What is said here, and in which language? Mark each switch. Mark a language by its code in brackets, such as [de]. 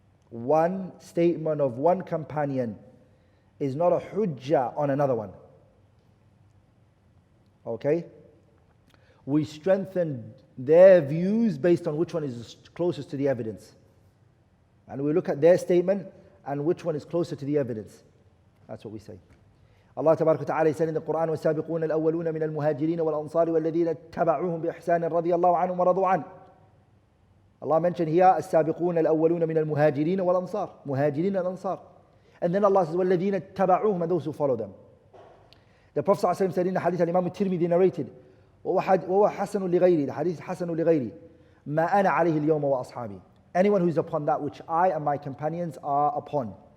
[en] One statement of one companion is not a hujjah on another one. Okay? We strengthen their views based on which one is closest to the evidence. And we look at their statement and which one is closer to the evidence. That's what we say. Allah Tabarak wa Ta'ala said in the Quran, [ar] وَالسَّابِقُونَ الْأَوَّلُونَ مِنَ الْمُهَاجِرِينَ وَالْأَنصَارِ وَالَّذِينَ اتَّبَعُوهُمْ بِإِحْسَانٍ رَضِيَ اللَّهُ عَنْهُمْ وَرَضُوا عَنْهُ. [en] Allah mentioned here, [ar] السَّابِقُونَ الْأَوَّلُونَ مِنَ الْمُهَاجِرِينَ وَالْأَنصَارِ. [en] Muhajirin and Ansar. And then Allah says, [ar] وَالَّذِينَ اتَّبَعُوهُمْ, [en] and those who follow them. The Prophet ﷺ said in the hadith Imam al-Tirmidhi narrated, [ar] وَهُوَ حَسَنٌ لِغَيْرِ, [en] the hadith [ar] حَسَنٌ لِغَيْرِ مَا أَنَا عَلَيْهِ الْيَوْمَ وَأَصْحَابِي. [en] Anyone who is upon that which I and my companions are upon.